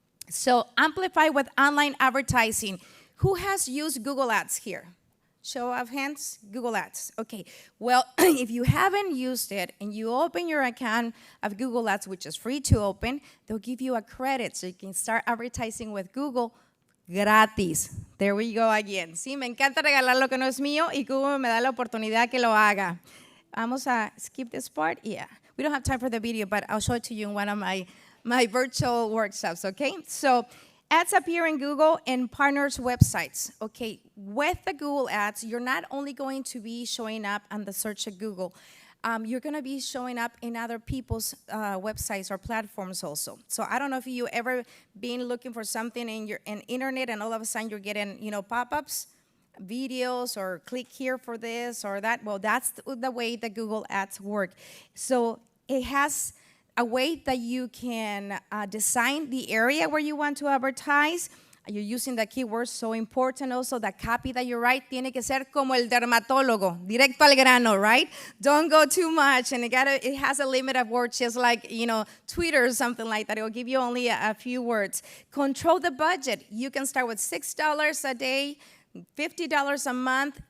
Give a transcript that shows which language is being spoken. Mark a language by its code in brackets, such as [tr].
[en] So amplify with online advertising. Who has used Google Ads here? Show of hands, Google Ads. Okay, well, if you haven't used it and you open your account of Google Ads, which is free to open, they'll give you a credit so you can start advertising with Google gratis. There we go again. [es] Sí, me encanta regalar lo que no es mío y Google me da la oportunidad que lo haga. Vamos a [en] skip this part. Yeah, we don't have time for the video, but I'll show it to you in one of my virtual workshops, okay? So ads appear in Google and partners' websites. Okay, with the Google Ads, you're not only going to be showing up on the search of Google, you're going to be showing up in other people's websites or platforms also. So I don't know if you ever been looking for something in your internet and all of a sudden you're getting, pop-ups, videos, or click here for this or that. Well, that's the way the Google Ads work. So it has a way that you can design the area where you want to advertise. You're using the keywords, so important also. The copy that you write [es] tiene que ser como el dermatólogo, directo al grano, right? [en] Don't go too much, and it has a limit of words, just like, Twitter or something like that. It will give you only a few words. Control the budget. You can start with $6 a day, $50 a month.